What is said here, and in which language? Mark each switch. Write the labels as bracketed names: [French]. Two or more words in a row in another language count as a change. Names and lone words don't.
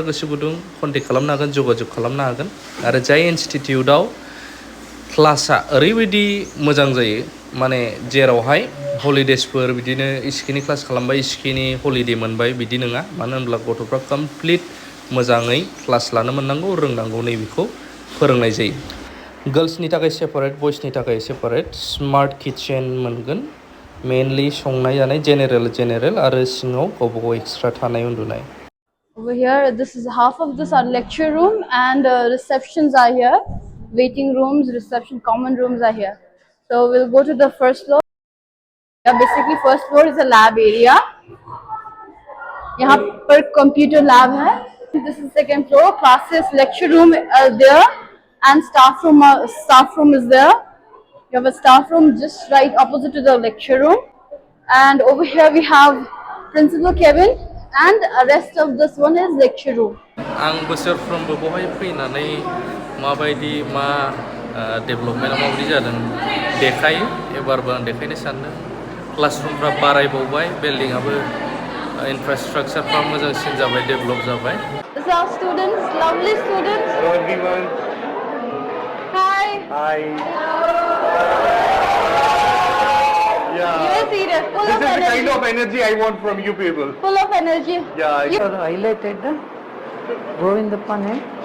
[Bodo] गोसो गुदुं कन्टेक्ट खालामनो हागोन जगाजग खालामनो हागोन आरो जाय इनस्टिटिउटआव क्लासआ ओरैबायदि मोजां जायो माने जेरावहाय हलिडेसफोर बिदिनो इसिखिनि क्लास खालामबाय इसिखिनि हलिडे मोनबाय बिदि नङा मानो होनब्ला गथ'फ्रा कमप्लिट मोजाङै क्लास लानो मोननांगौ रोंनांगौ नैबेखौ फोरोंनाय जायो गर्ल्सनि थाखाय सेपारेट बयसनि थाखाय सेपारेट [English] smart kitchen [Bodo] मोनगोन मेनलि संनाय जानाय जेनेरेल आरो सिङाव गावबा गाव एक्सट्रा थानाय उन्दुनाय [English] Over here, this is half of this our lecture room and receptions are here. Waiting rooms, reception, common rooms are here. So we'll go to the first floor. Yeah, basically first floor is a lab area. [Hindi] यहाँ पर [English] computer lab [Hindi] है. [English] This is second floor. Classes, lecture room are there, and staff room is there. You have a staff room just right opposite to the lecture room, and over here we have principal cabin, and rest of this one is lecture room. [Bodo] आं बोसोरफ्रोमबो बहाय फैनानै माबायदि मा डेभेलपमेन्टआ माबायदि जादों देखायो एबारबो आं देखायनो सानदों क्लासरुमफ्रा बारायबावबाय बिल्डिंआबो इनफ्रास्ट्राक्चारफ्रा मोजांसिन जाबाय डेभेलप जाबाय [English] This is our students, lovely students. Hello everyone. Hi. Hi. Yeah. You are serious, full This of is the energy. kind of energy I want from you people. Full of energy. Yeah. You- was highlighted go in the panel.